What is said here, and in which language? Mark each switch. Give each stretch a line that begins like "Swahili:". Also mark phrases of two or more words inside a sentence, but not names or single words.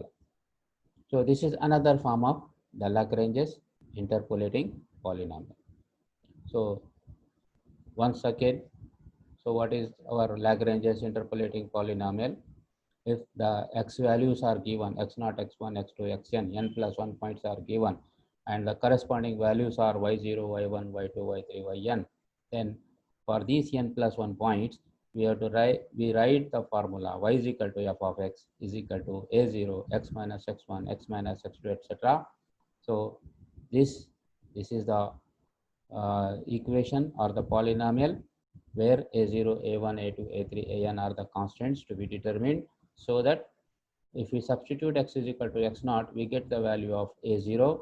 English: So this is another form of the Lagrange's interpolating polynomial. So once again, so what is our Lagrange's interpolating polynomial? if the x values are given, x0, x1, x2, xn, n plus 1 points are given, and the corresponding values are y0, y1, y2, y3, yn, then for these n plus 1 points, we have to write the formula y is equal to f of x is equal to a0, x minus x1, x minus x2, etc. So this is the equation or the polynomial where a0, a1, a2, a3, an are the constants to be determined, so that if we substitute x is equal to x0, we get the value of a0.